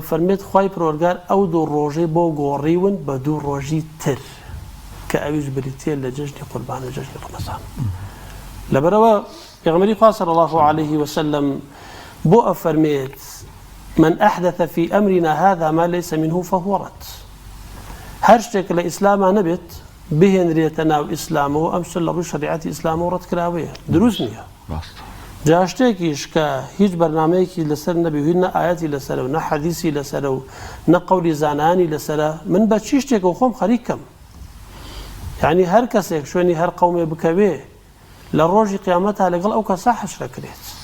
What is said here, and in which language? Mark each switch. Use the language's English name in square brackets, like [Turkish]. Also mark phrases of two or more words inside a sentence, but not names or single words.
[Central Kurdish] فەرمێت خوای پەروەردگار ئەو دوو ڕۆژەی بۆ گۆڕیون بە دوو ڕۆژی تر کە ئەویش بریتێ لە جەژنی قوربان و جەژنی ڕەمەزان لەبەرەوە پێغەمبەری خوا [Arabic] صلی الله عليه وسلم [Central Kurdish] بۆ ئەفەرمێت [Arabic] من أحدث في أمرنا هذا ما ليس منه فهو رد [Central Kurdish] هەر شتێک لە ئیسلاما نەبێت بهێنرێتە ناو ئیسلامەوە ئەم شتە لە ڕووی شەریعەتی ئیسلامەوە ڕەت کراوەیە دروست نییە جا شتێکیش کە هیچ بەرنامەیەکی لەسەر نەبی هیچ نە ئایەتی لەسەرە و نە حەدیسی لەسەرە و نە قەولی زانانی لەسەرە من بە چی شتێکە خۆم خەریکم یعنی هەر کەسێک شوێنی هەر قەومێ بکەوێ لە ڕۆژی قیامەتە لەگەڵ ئەو کەسا حەشرەکرێت